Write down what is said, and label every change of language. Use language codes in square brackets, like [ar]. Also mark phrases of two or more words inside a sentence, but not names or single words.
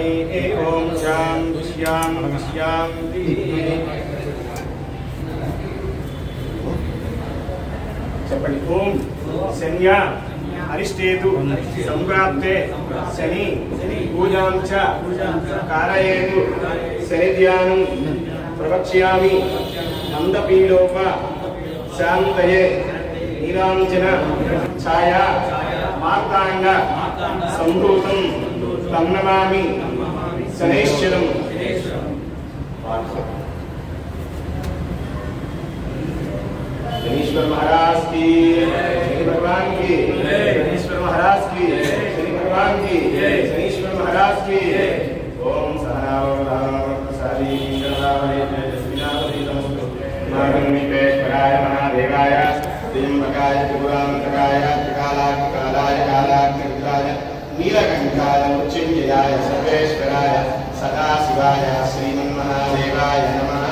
[sa] ओम शांति शांति शांति। [te] చెప్పండి। [sa] ఓం శన్య అరిష్టేతు సంప్రాప్తే శని పూజాం చ కారయేతు శనిధ్యానం ప్రవక్ష్యామి మందపీడోప శాంతయే నీలాంజన ఛాయా మార్తాండ సంభూతం తం నమామి శనైశ్వరం। [hi] शनीश्वर महाराज की, शनि भगवान की, शनीश्वर महाराज की, शनि भगवान की, शनीश्वर महाराज की। [sa] ओम सहनाववतु महागणेश्वराय महादेवाय त्र्यंबकाय त्रिपुरांतकाय त्रिकालाय कालाग्निरुद्राय नीलकंठाय मृत्युंजयाय सर्वेश्वराय सदाशिवाय श्रीमन्महादेवाय नमः।